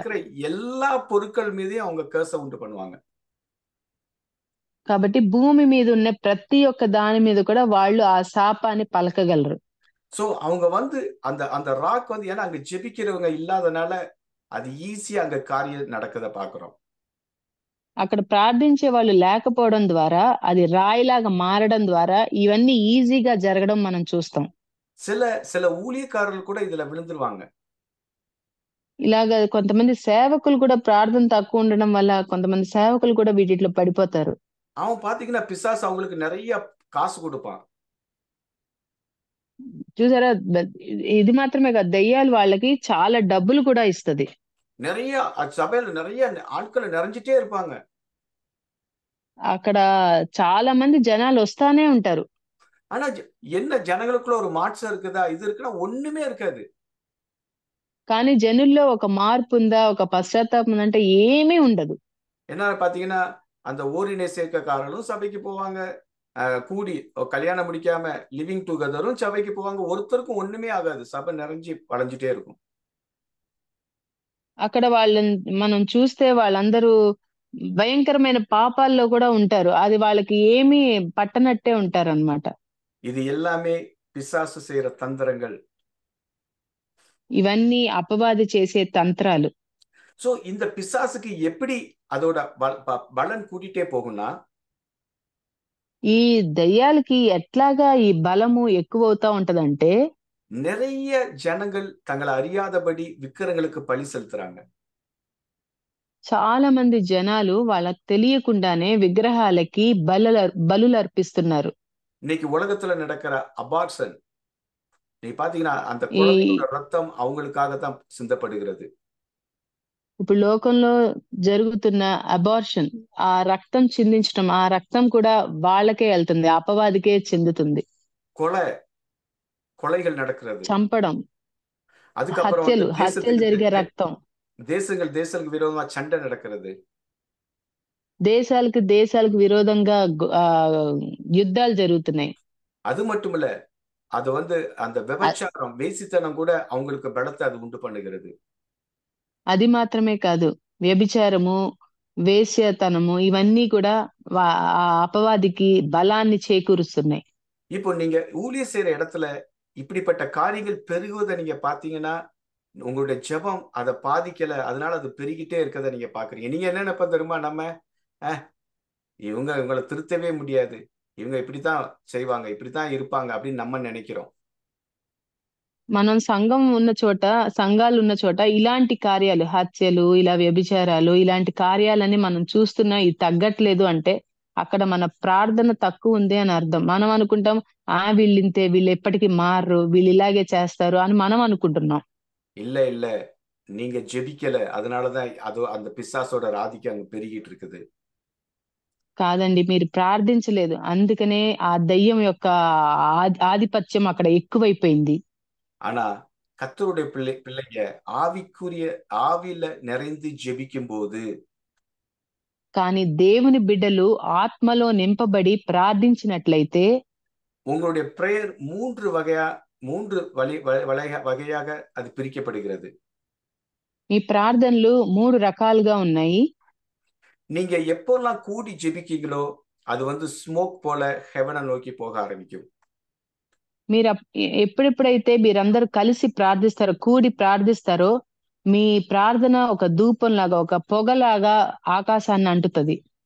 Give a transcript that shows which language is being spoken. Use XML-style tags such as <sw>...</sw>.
<ta>இருக்கிற எல்லா பொருட்கள் மீதையும் அவங்க கர்ஸ உண்டு பண்ணுவாங்க.</ta> <te>కాబట్టి భూమి మీద ఉన్న ప్రతి ఒక్క దాని మీద కూడా వాళ్ళు ఆ శాపాన్ని పలకగలరు.</te> <ta>சோ அவங்க வந்து அந்த அந்த ராக் வந்து, ஏன்னா அங்க ஜெபிக்கிறவங்க இல்லாதனால அது ஈஸியா அங்க காரியம் நடக்கத பாக்குறோம்.</ta> <te>అక్కడ ప్రార్థించే వాళ్ళు లేకపోవడం ద్వారా, అది రాయిలాగా మారడం ద్వారా ఇవన్నీ ఈజీగా జరగడం మనం చూస్తాం.</te> <ta>சில சில ஊழியக்காரர்கள் கூட இதுல விழுந்துருவாங்க.</ta> <te>ఇలాగ కొంతమంది సేవకులు కూడా ప్రార్థన తక్కువ ఉండడం వల్ల కొంతమంది సేవకులు కూడా వీటిలో పడిపోతారు.</te> <ta>அவன் பாத்தீங்கன்னா பிசாசு அவங்களுக்கு நிறைய காசு கொடுப்பான்.</ta> <te>చూసారా, ఇది మాత్రమే కాదు, దెయ్యాలు వాళ్ళకి చాలా డబ్బులు కూడా ఇస్తది.</te> <ta>நிறைய சபையில நிறைய ஆட்கள் நிறைஞ்சிட்டே இருப்பாங்க.</ta> <te>అక్కడ చాలా మంది జనాలు వస్తానే ఉంటారు.</te> <ta>ஆனா என்ன ஜனங்களுக்குள்ள ஒரு மாற்றம் இருக்குதா? இது இருக்குன்னா ஒண்ணுமே இருக்காது.</ta> <te>కానీ జనుల్లో ఒక మార్పు ఉందా, ఒక పశ్చాత్తాపం ఉందంటే ఏమీ ఉండదు.</te> <ta>என்ன பாத்தீங்கன்னா, அந்த ஓரினை சேர்க்கைக்காரர்களும் சபைக்கு போவாங்க, கூடி கல்யாணம் முடிக்காம லிவிங் டுகெதரும் சபைக்கு போவாங்க. ஒருத்தருக்கும் ஒண்ணுமே ஆகாது. சபை நிறைஞ்சு வளைஞ்சிட்டே இருக்கும்.</ta> <te>అక్కడ వాళ్ళని మనం చూస్తే వాళ్ళందరూ భయంకరమైన పాపాల్లో కూడా ఉంటారు. అది వాళ్ళకి ఏమీ పట్టనట్టే ఉంటారన్నమాట.</te> <ta>இது எல்லாமே பிசாசு செய்யற தந்திரங்கள்.</ta> <te>ఇవన్నీ అపవాది చేసే తంత్రాలు.</te> <ta>சோ இந்த பிசாசுக்கு எப்படி அதோட பலன் கூட்டிட்டே போகும்னா,</ta> <te>ఈ దయ్యాలకి ఎట్లాగా ఈ బలము ఎక్కువవుతా ఉంటదంటే,</te> <ta>நிறைய ஜனங்கள் தங்களை அறியாதபடி விக்கிரங்களுக்கு பலி செலுத்துறாங்க.</ta> <te>చాలా మంది జనాలు వాళ్ళకి తెలియకుండానే విగ్రహాలకి బలులు అర్పిస్తున్నారు.</te> <ta>இன்னைக்கு உலகத்துல நடக்கிற அபார்ஷன், நீ பாத்தீங்கன்னா அந்த குழந்தையோட ரத்தம் அவங்களுக்காகத்தான் சிந்தப்படுகிறது.</ta> <te>ఇప్పుడు లోకంలో జరుగుతున్న అబార్షన్, ఆ రక్తం చిందించడం, ఆ రక్తం కూడా వాళ్ళకే వెళ్తుంది, అపవాదికే చెందుతుంది.</te> <ta>கொலைகள் நடக்கிறது,</ta> <te>చంపడం,</te> <ta>அதுக்கப்புறம்</ta> <te>హత్యలు జరిగే రక్తం,</te> <ta>தேசங்களுக்கு விரோதமா சண்டை நடக்கிறது,</ta> <te>దేశాలకు విరోధంగా యుద్ధాలు జరుగుతున్నాయి.</te> <ta>அது மட்டும் இல்ல, அது வந்து அந்த விபச்சாரம், வேசித்தனம் கூட அவங்களுக்கு பலத்தை அது உண்டு பண்ணுகிறது.</ta> <te>అది మాత్రమే కాదు, వ్యభిచారము, వేశ్యతనము ఇవన్నీ కూడా ఆ అపవాదికి బలాన్ని చేకూరుస్తున్నాయి.</te> <ta>இப்போ நீங்க ஊழிய செய்யற இடத்துல இப்படிப்பட்ட காரியங்கள் பெருகுவதை நீங்க பாத்தீங்கன்னா, உங்களுடைய ஜெபம் அதை பாதிக்கல, அதனால அது பெருகிட்டே இருக்கதை நீங்க பாக்குறீங்க. நீங்க என்ன நினைப்ப தெரியுமா? நம்ம இவங்களை திருத்தவே முடியாது, இவங்க இப்படித்தான் செய்வாங்க, இப்படித்தான் இருப்பாங்க அப்படின்னு நம்ம நினைக்கிறோம்.</ta> <te>మనం సంఘాలు ఉన్న చోట ఇలాంటి కార్యాలు, హత్యలు, ఇలా వ్యభిచారాలు, ఇలాంటి కార్యాలని మనం చూస్తున్నా ఇది తగ్గట్లేదు అంటే అక్కడ మన ప్రార్థన తక్కువ ఉంది అని అర్థం. మనం అనుకుంటాం వీళ్ళింతే, వీళ్ళు ఎప్పటికీ మారరు, వీళ్ళు ఇలాగే చేస్తారు అని మనం అనుకుంటున్నాం.</te> <ta>இல்ல இல்ல நீங்க ஜெபிக்கல, அதனாலதான் அந்த பிசாசோட ஆதிக்கம் அங்க பெருகிட்டு இருக்குது.</ta> <te>కాదండి, మీరు ప్రార్థించలేదు, అందుకనే ఆ దయ్యం యొక్క ఆధిపత్యం అక్కడ ఎక్కువైపోయింది.</te> <ta>ஆனா கர்த்தருடைய பிள்ளைங்க ஆவியில நிறைந்து ஜெபிக்கும் போது,</ta> <te>కానీ దేవుని బిడ్డలు ఆత్మలో నింపబడి ప్రార్థించినట్లయితే</te> <ta>உங்களுடைய பிரேயர் மூன்று வகையாக அது பிரிக்கப்படுகிறது.</ta> <te>మీ ప్రార్థనలు 3 రకాలుగా ఉన్నాయి.</te> <ta>நீங்க எப்போல்லாம் கூடி ஜெபிக்கீங்களோ அது ஸ்மோக் போல ஹெவனை நோக்கி போக ஆரம்பிக்கும்.</ta> <te>మీరు ఎప్పుడెప్పుడైతే మీరందరూ కలిసి ప్రార్థిస్తారో, కూడి ప్రార్థిస్తారో, మీ ప్రార్థన ఒక ధూపం లాగా, ఒక పొగలాగా ఆకాశాన్ని అంటుతది.</te>